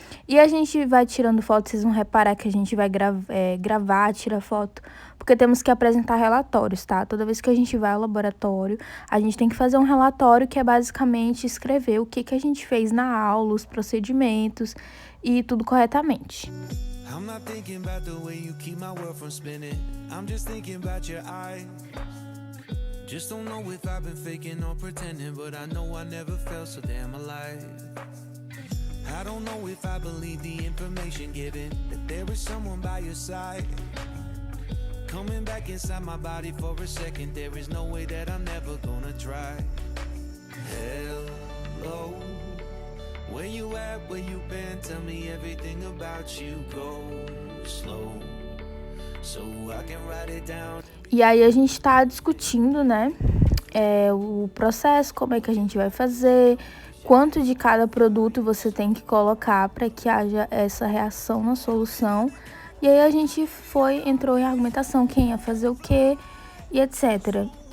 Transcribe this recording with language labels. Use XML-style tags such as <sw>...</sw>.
<pt>E a gente vai tirando foto, vocês vão reparar que a gente vai gravar, tirar foto, porque temos que apresentar relatórios, tá? Toda vez que a gente vai ao laboratório, a gente tem que fazer um relatório que é basicamente escrever o que a gente fez na aula, os procedimentos e tudo corretamente.</pt> <en>I'm not thinking about the way you keep my world from spinning. I'm just thinking about your eyes. Just don't know if I've been faking or pretending, but I know I never felt so damn alive. I don't know if I believe the information given, that there is someone by your side. Coming back inside my body for a second, there is no way that I'm never gonna try. Hello, where you at, where you been, tell me everything about you, go slow, so I can write it down.</en> <pt>E aí a gente tá discutindo, né, o processo, como é que a gente vai fazer, quanto de cada produto você tem que colocar para que haja essa reação na solução. E aí a gente entrou em argumentação, quem ia fazer o quê e etc.</pt>